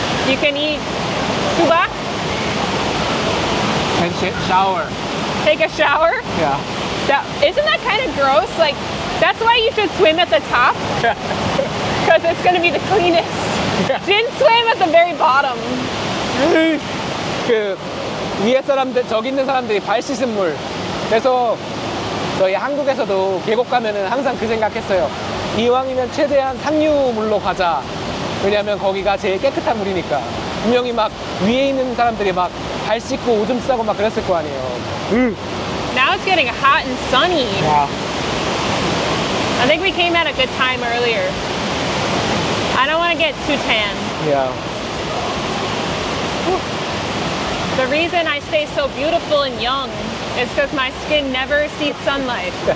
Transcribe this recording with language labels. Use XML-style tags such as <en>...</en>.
<en>You can eat subak, And shower. take a shower. Yeah. Isn't that kind of gross? Like, that's why you should swim at the top. Because it's going to be the cleanest. Jin swam at the very bottom.</en> <ko>그 위에 사람들 저기 있는 사람들이 발 씻은 물. 그래서 저희 한국에서도 계곡 가면은 항상 그 생각했어요. 이왕이면 최대한 상류물로 가자. 왜냐면 거기가 제일 깨끗한 물이니까. 분명히 막 위에 있는 사람들이 막 발 씻고 오줌 싸고 막 그랬을 거 아니에요.</ko> <en>Now it's getting hot and sunny.</en> <ko>와.</ko> <en>I think we came at a good time earlier. I don't want to get too tan. Yeah. The reason I stay so beautiful and young is because my skin never sees sunlight.</en>